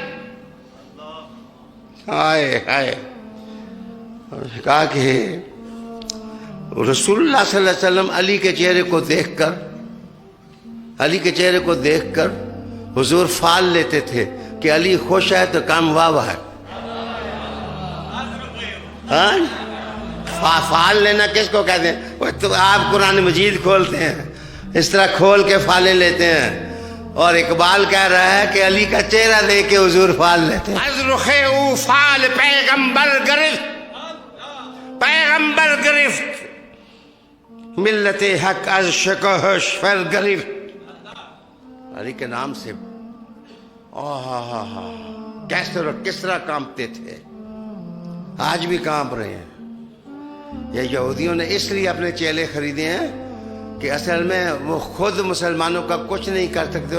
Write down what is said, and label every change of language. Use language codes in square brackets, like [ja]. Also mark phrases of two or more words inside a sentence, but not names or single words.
[ur] ہائے کہا کہ رسول اللہ [ar] صلی اللہ علیہ وسلم [ur] علی کے چہرے کو دیکھ کر حضور فال لیتے تھے کہ علی خوش ہے تو کام واہ ہے. فال لینا کس کو کہتے ہیں؟ تو آپ قرآن مجید کھولتے ہیں, اس طرح کھول کے فالیں لیتے ہیں. اور اقبال کہہ رہا ہے کہ علی کا چہرہ دیکھ کے حضور فال لیتے ہیں. [fa] از رخ او فال پیغمبر گرفت ملت حق از شکوہش فر گرفت. [ur] علی کے نام سے کس طرح کانپتے تھے, آج بھی کانپ رہے ہیں. یہ یہودیوں نے اس لیے اپنے چیلے خریدے ہیں کہ اصل میں وہ خود مسلمانوں کا کچھ نہیں کر سکتے.